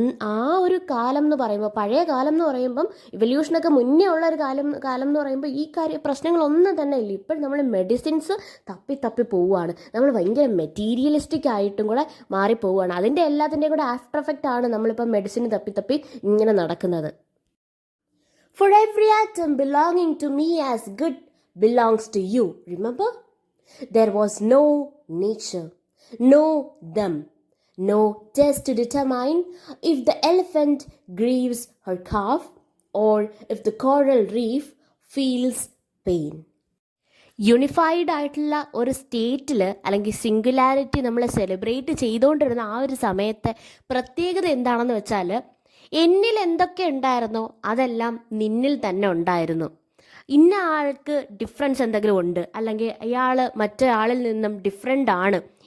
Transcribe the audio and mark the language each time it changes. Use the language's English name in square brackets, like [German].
[Malayalam] ആ ഒരു കാലം എന്ന് പറയുമ്പോൾ, പഴയ കാലം എന്ന് പറയുമ്പം, ഇവല്യൂഷനൊക്കെ മുന്നേ ഉള്ള ഒരു കാലം എന്ന് പറയുമ്പോൾ ഈ പ്രശ്നങ്ങളൊന്നും തന്നെ ഇല്ല. ഇപ്പോഴും നമ്മൾ മെഡിസിൻസ് തപ്പി പോവുകയാണ്. നമ്മൾ ഭയങ്കര മെറ്റീരിയലിസ്റ്റിക് ആയിട്ടും കൂടെ മാറിപ്പോവുകയാണ്. അതിൻ്റെ എല്ലാത്തിൻ്റെയും കൂടെ ആഫ്റ്റർ എഫക്റ്റ് ആണ് നമ്മളിപ്പോൾ മെഡിസിൻ തപ്പി ഇങ്ങനെ നടക്കുന്നത്. [English] For every atom belonging to me as good belongs to you. Remember? There was no nature, no them, no test to determine if the elephant grieves her calf or if the coral reef feels pain. [Malayalam] Unified ആയിട്ടുള്ള ഒരു സ്റ്റേറ്റിൽ അല്ലെങ്കിൽ singularity നമ്മൾ celebrate ചെയ്തുകൊണ്ടിരുന്ന ആ ഒരു സമയത്തെ പ്രത്യേകത എന്താണെന്ന് വെച്ചാൽ, എന്നിൽ എന്തൊക്കെ ഉണ്ടായിരുന്നോ അതെല്ലാം നിന്നിൽ തന്നെ ഉണ്ടായിരുന്നു. ഇന്ന ആൾക്ക് ഡിഫറൻസ് എന്തെങ്കിലും ഉണ്ട്, അല്ലെങ്കിൽ അയാൾ മറ്റേ ആളിൽ നിന്നും ഡിഫറെൻ്റ് ആണ്.